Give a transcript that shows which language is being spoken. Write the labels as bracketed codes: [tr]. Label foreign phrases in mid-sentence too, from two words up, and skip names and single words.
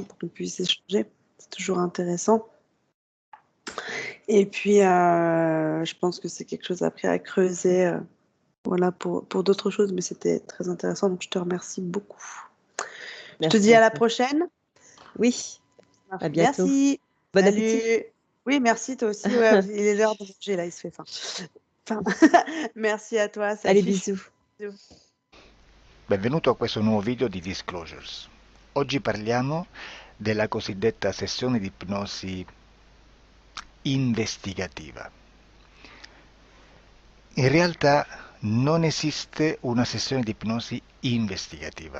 [fr] pour qu'on puisse échanger. C'est toujours intéressant. Et puis, je pense que c'est quelque chose après à creuser, voilà, pour d'autres choses, mais c'était très intéressant, donc je te remercie beaucoup. Je te merci dis à à la toi. prochaine. Oui, à bientôt. Merci. Bon appétit. Salut. Oui, merci, toi aussi. Ouais, il est l'heure de manger, là, il se fait faim. Faim. Merci à toi, Allez, salut. bisous. [it] Benvenuto a questo nuovo video di Disclosures. Oggi parliamo della cosiddetta sessione di ipnosi investigativa. In realtà non esiste una sessione di ipnosi investigativa.